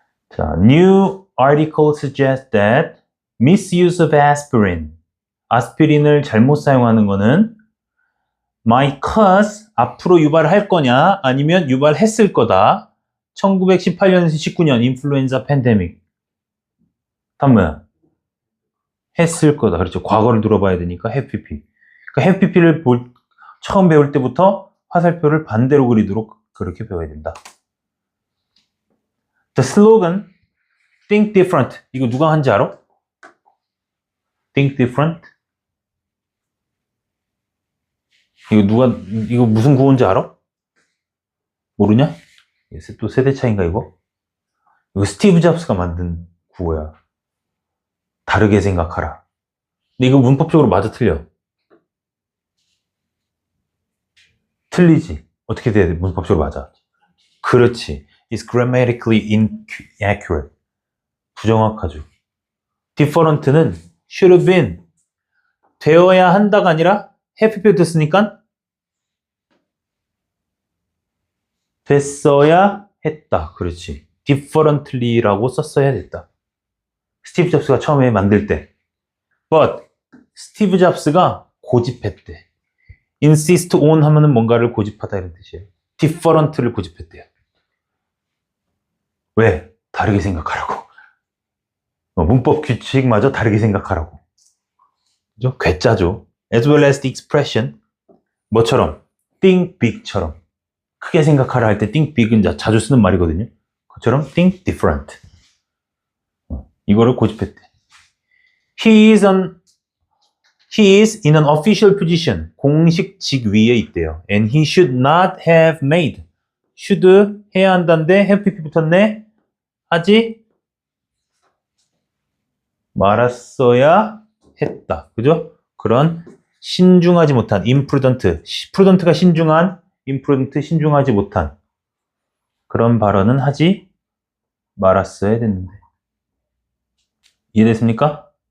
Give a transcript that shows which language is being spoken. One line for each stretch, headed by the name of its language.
English: 자, new article suggests that misuse of aspirin.
Korean: 아스피린을 잘못 사용하는 거는
English: might cause,
Korean: 앞으로 유발할 거냐, 아니면 유발했을 거다. 1918년에서 19년 인플루엔자 팬데믹. 다음 뭐야? 했을 거다. 그렇죠. 과거를 들어봐야 되니까 해피피. 그러니까 해피피를 처음 배울 때부터 화살표를 반대로 그리도록 그렇게 배워야 된다.
English: The slogan, think different.
Korean: 이거 누가 한지 알아? think different? 이거 무슨 구호인지 알아? 모르냐? 또 세대 차인가 이거? 이거 스티브 잡스가 만든 구호야. 다르게 생각하라. 근데 이거 문법적으로 맞아 틀려? 틀리지. 어떻게 돼야 돼? 문법적으로 맞아. 그렇지.
English: It's grammatically inaccurate.
Korean: 부정확하죠.
English: different는 should have been.
Korean: 되어야 한다가 아니라 have been 됐으니까 됐어야 했다. 그렇지. differently라고 썼어야 됐다. 스티브 잡스가 처음에 만들 때. But 스티브 잡스가 고집했대. insist on 하면은 뭔가를 고집하다 이런 뜻이에요. different를 고집했대요. 왜? 다르게 생각하라고. 문법 규칙마저 다르게 생각하라고. 그죠? 괴짜죠.
English: As well as the expression.
Korean: 뭐처럼?
English: think big처럼.
Korean: 크게 생각하라 할 때 think big은 자주 쓰는 말이거든요.
English: 그처럼 think different.
Korean: 이거를 고집했대.
English: He is in an official position.
Korean: 공식 직위에 있대요.
English: And he should not have made.
Korean: should 해야 한다는데 have pp 붙었네. 하지 말았어야 했다. 그죠? 그런 신중하지 못한 imprudent. prudent가 신중한, imprudent 신중하지 못한 그런 발언은 하지 말았어야 됐는데. 이해됐습니까?